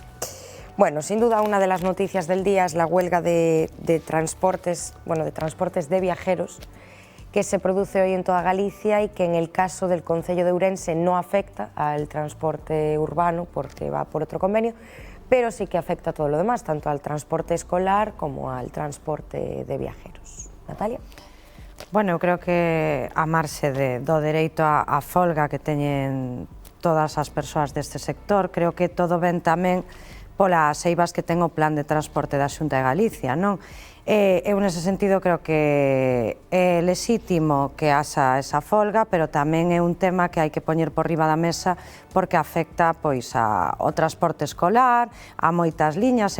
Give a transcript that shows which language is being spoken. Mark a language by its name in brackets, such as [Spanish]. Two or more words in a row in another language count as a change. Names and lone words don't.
[Spanish] Bueno, sin duda una de las noticias del día es la huelga de transportes de viajeros que se produce hoy en toda Galicia y que en el caso del concello de Ourense no afecta al transporte urbano porque va por otro convenio, pero sí que afecta a todo lo demás, tanto al transporte escolar como al transporte de viajeros. Natalia? [Galician] Bueno, eu creo que a marxe do dereito á folga que teñen todas as persoas deste sector, creo que todo ven tamén polas eivas que ten o plan de transporte da Xunta de Galicia, non? Eu nese sentido creo que é lexítimo que haxa esa folga, pero tamén é un tema que hai que poñer por riba da mesa porque afecta ao transporte escolar, a moitas liñas.